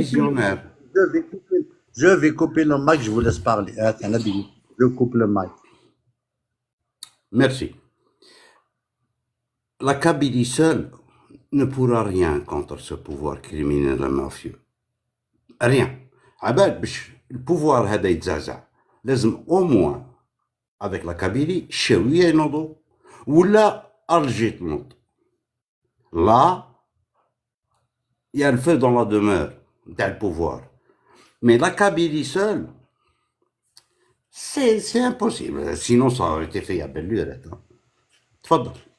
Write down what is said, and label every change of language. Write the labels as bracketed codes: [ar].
[fr] visionnaire. je vais couper le mic, je vous laisse parler. Attends, je coupe le mic. Merci. La Kabylie seule ne pourra rien contre ce pouvoir criminel et mafieux. Rien. [ar] عباد باش البوفوار هذا يتزعزع لازم [fr] au moins avec la Kabylie [ar] الشاوية ينوضوا ولا ألجي تنوض. [fr] Là, il y a le feu dans la demeure [ar] نتاع البوفوار. [fr] Mais la Kabylie seule, c'est impossible. Sinon ça aurait été fait à belle lurette. [ar] تفضل.